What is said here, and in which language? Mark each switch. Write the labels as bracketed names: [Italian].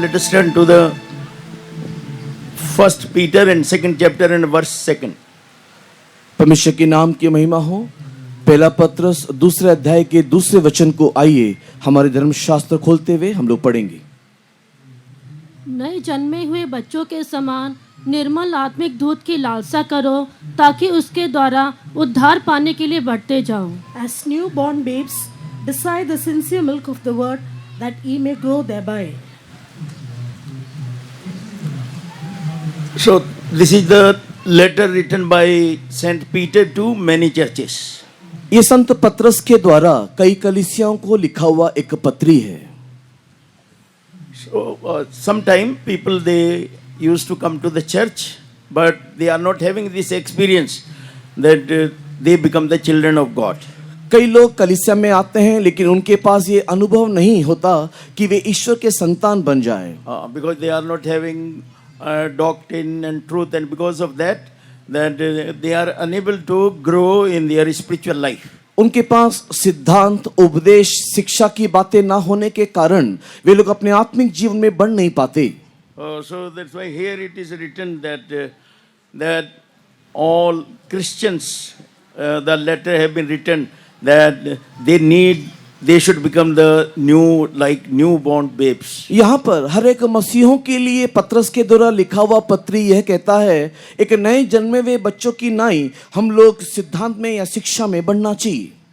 [English] Let us turn to the First Peter and second chapter and verse 2. [Hindi] परमेश्वर के नाम की महिमा हो। पहला पत्रस दूसरे अध्याय के दूसरे वचन को आइए हमारे धर्मशास्त्र खोलते हुए हम लोग पढ़ेंगे। नए जन्मे हुए बच्चों के समान निर्मल आत्मिक दूध की लालसा करो ताकि उसके द्वारा उद्धार पाने के लिए बढ़ते जाओ। [English] As newborn babes, desire the sincere milk of the word, that ye may grow thereby. So, this is the letter written by Saint Peter to many churches. [Hindi] ये संत पत्रस के द्वारा कई कलीसियाओं को लिखा हुआ एक पत्री है। [English] So, sometime people they used to come to the church, but they are not having this experience that they become the children of God. [Hindi] कई लोग कलीसिया में आते हैं लेकिन उनके पास ये अनुभव नहीं होता कि वे ईश्वर के संतान बन जाएं। [English] Because they are not having doctrine and truth, and because of that they are unable to grow in their spiritual life. [Hindi] उनके पास सिद्धांत, उपदेश, शिक्षा की बातें ना होने के कारण वे लोग अपने आत्मिक जीवन में बढ़ नहीं पाते। [English] So that's why here it is written that all Christians, the letter have been written that they should become the newborn babes. [Hindi] यहाँ पर हर एक मसीहों के लिए पत्रस के द्वारा लिखा हुआ पत्री यह कहता है एक नए जन्मे हुए बच्चों की नाई हम लोग सिद्धांत में या शिक्षा में बढ़ना चाहिए।